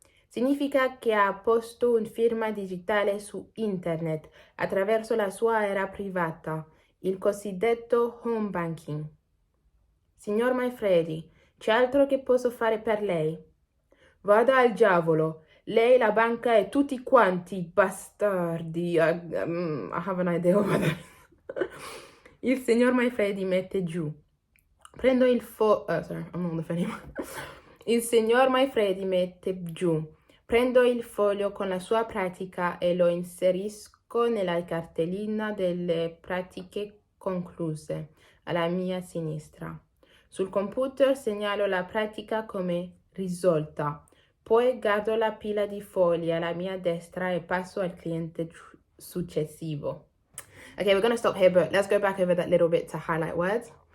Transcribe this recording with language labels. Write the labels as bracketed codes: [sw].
[it] Significa che ha posto una firma digitale su internet attraverso la sua era privata, il cosiddetto home banking. Signor Manfredi, c'è altro che posso fare per lei? Vada al diavolo. Lei, la banca e tutti quanti bastardi. [en] I have an idea what that is. [it] Il signor Manfredi mette giù. Prendo il [en] sorry, I'm not on the phone anymore. [it] Il signor Manfredi mette giù. Prendo il foglio con la sua pratica e lo inserisco nella cartellina delle pratiche concluse, alla mia sinistra. Sul computer segnalo la pratica come risolta. Poi guardo la pila di fogli alla mia destra e passo al cliente successivo. [en] Okay, we're going to stop here, but let's go back over that little bit to highlight words.